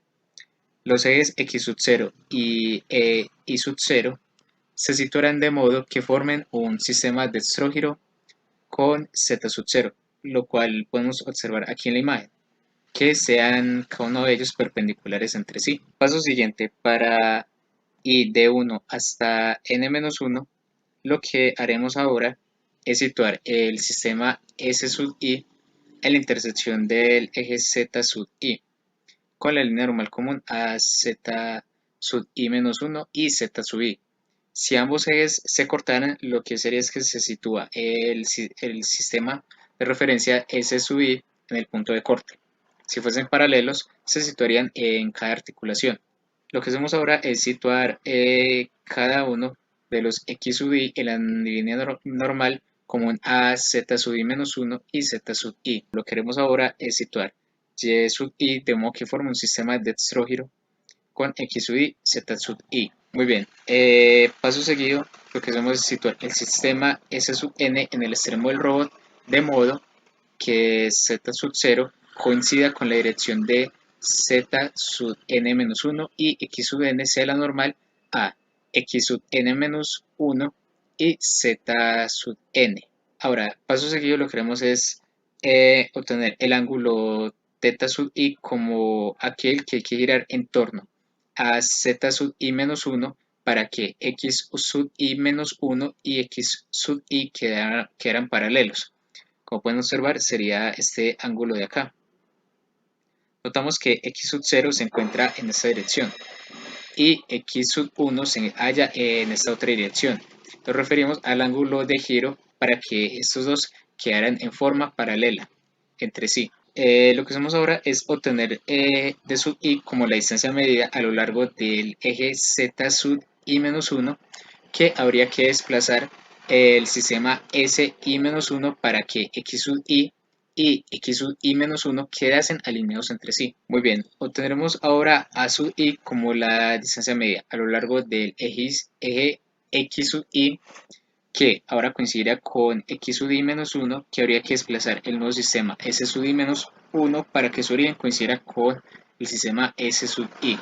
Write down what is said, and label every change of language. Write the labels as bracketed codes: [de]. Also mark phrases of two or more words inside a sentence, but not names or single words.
[es] Los ejes X sub 0 y Y sub 0 se situarán de modo que formen un sistema de dextrógiro con Z sub 0, lo cual podemos observar aquí en la imagen, que sean cada uno de ellos perpendiculares entre sí. Paso siguiente, para i de 1 hasta n-1, lo que haremos ahora es situar el sistema S sub i en la intersección del eje Z sub i con la línea normal común a Z sub i-1 y Z sub i. Si ambos ejes se cortaran, lo que sería es que se sitúa el sistema de referencia S sub i en el punto de corte. Si fuesen paralelos, se situarían en cada articulación. Lo que hacemos ahora es situar cada uno de los X sub i en la línea normal común a Z sub i-1 y Z sub i. Lo que queremos ahora es situar Y sub i de modo que forma un sistema de dextrógiro con X sub i, Z sub i. Muy bien, paso seguido, lo que hacemos es situar el sistema S sub n en el extremo del robot, de modo que Z sub 0 coincida con la dirección de Z sub n-1 y X sub n sea la normal a X sub n-1 y Z sub n. Ahora, paso seguido, lo que queremos es obtener el ángulo θ sub i como aquel que hay que girar en torno a Z sub i menos 1 para que X sub i menos 1 y X sub i quedaran paralelos. Como pueden observar, sería este ángulo de acá. Notamos que X sub 0 se encuentra en esta dirección y X sub 1 se halla en esta otra dirección. Nos referimos al ángulo de giro para que estos dos quedaran en forma paralela entre sí. Lo que hacemos ahora es obtener d sub i como la distancia medida a lo largo del eje Z sub i-1, que habría que desplazar el sistema Si-1 para que X sub i y X sub i-1 quedasen alineados entre sí. Muy bien, obtendremos ahora A sub i como la distancia media a lo largo del eje X sub i, que ahora coincidirá con X sub i-1, que habría que desplazar el nuevo sistema S sub i-1 para que su origen coincidiera con el sistema S sub i.